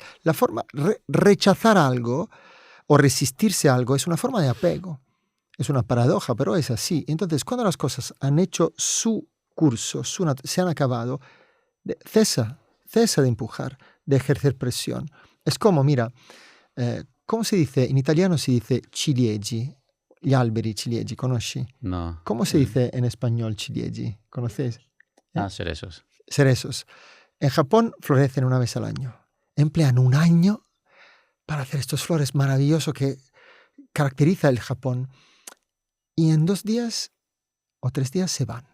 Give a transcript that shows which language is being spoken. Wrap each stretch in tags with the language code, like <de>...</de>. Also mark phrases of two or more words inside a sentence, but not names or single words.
<es>La forma, rechazar algo o resistirse a algo es una forma de apego. Es una paradoja, pero es así. Entonces, cuando las cosas han hecho su curso, se han acabado, cesa de empujar, de ejercer presión. Es como, mira, ¿cómo se dice?</es> <it>In italiano si dice ciliegi, gli alberi ciliegi, ¿conosci? no.</it> <es>¿Cómo se dice en español ciliegi? ¿Conocéis? Cerezos. Cerezos. En Japón florecen una vez al año. Emplean un año para hacer estos flores maravillosos que caracteriza el Japón. Y en 2 días o 3 días se van.</es>